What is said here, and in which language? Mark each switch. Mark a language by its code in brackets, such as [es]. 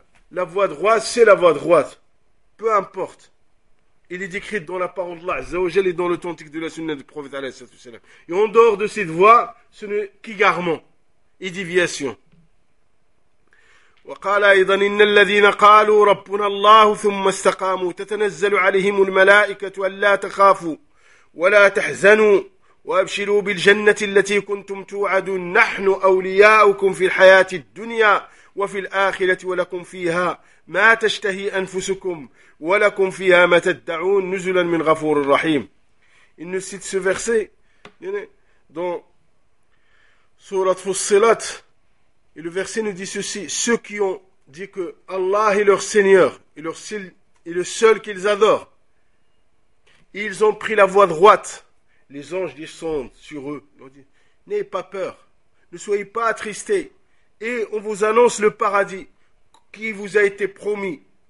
[fr] La voie droite, c'est la voie droite. Peu importe. Il est décrit dans la parole d'Allah, Azzawajal, et dans l'authentique de la sunna du prophète, alayhi salatu wassalam. Et en dehors de cette voie, ce n'est qu'égarement et déviation. [ar] وَقَالَ أَيْضًا إِنَّ الَّذِينَ قَالُوا رَبُّنَا اللَّهُ ثُمَّ اسْتَقَامُوا تَتَنَزَّلُ عَلَيْهِمُ الْمَلَائِكَةُ أَلَّا تَخَافُوا وَلَا تَحْزَنُوا وَأَبْشِرُوا بِالْجَنَّةِ الَّتِي كُنْتُمْ تُوعَدُونَ نَحْنُ أَوْلِيَاؤُكُمْ فِي الْحَيَاةِ الدُّنْيَا وَفِي الْآخِرَةِ وَلَكُمْ فِيهَا مَا تَشْتَهِي أَنفُسُكُمْ وَلَكُمْ فِيهَا مَا تَدَّعُونَ نُزُلًا مِنْ غَفُورٍ رَحِيمٍ. [fr] Il nous cite ce verset dans Sourate Fussilat. Et le verset nous dit ceci. Ceux qui ont dit que Allah est leur Seigneur et le seul qu'ils adorent, ils ont pris la voie droite. Les anges descendent sur eux. N'ayez pas peur. Ne soyez pas attristés. Et on vous annonce le paradis qui vous a été promis.